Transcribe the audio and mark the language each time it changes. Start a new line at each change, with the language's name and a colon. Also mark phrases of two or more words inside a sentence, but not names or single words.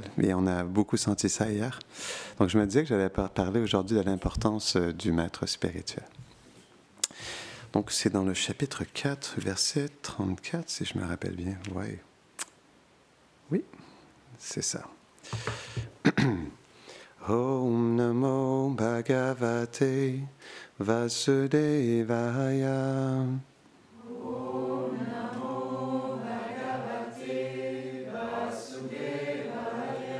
French: Et on a beaucoup senti ça hier. Donc je me disais que j'allais parler aujourd'hui de l'importance du maître spirituel. Donc c'est dans le chapitre 4, verset 34, si je me rappelle bien. Ouais. Oui, c'est ça.
Sanskrit: ॐ नमो भगवते वासुदेवाय. ॐ नमो भगवते वासुदेवाय.